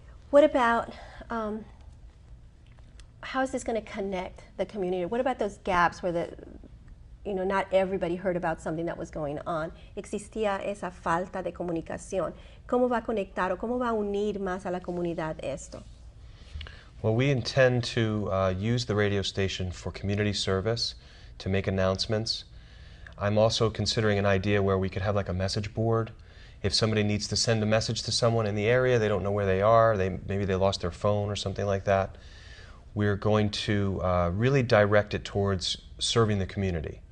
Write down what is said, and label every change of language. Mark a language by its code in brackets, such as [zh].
[en] What about how is this going to connect the community? What about those gaps where not everybody heard about something that was going on? [es] Existía esa falta de comunicación. ¿Cómo va a conectar o cómo va a unir más a la comunidad esto? [en] Well, we intend to use the radio station for community service, to make announcements. I'm also considering an idea where we could have like a message board. If somebody needs to send a message to someone in the area, they don't know where they are, maybe they lost their phone or something like that, we're going to really direct it towards serving the community.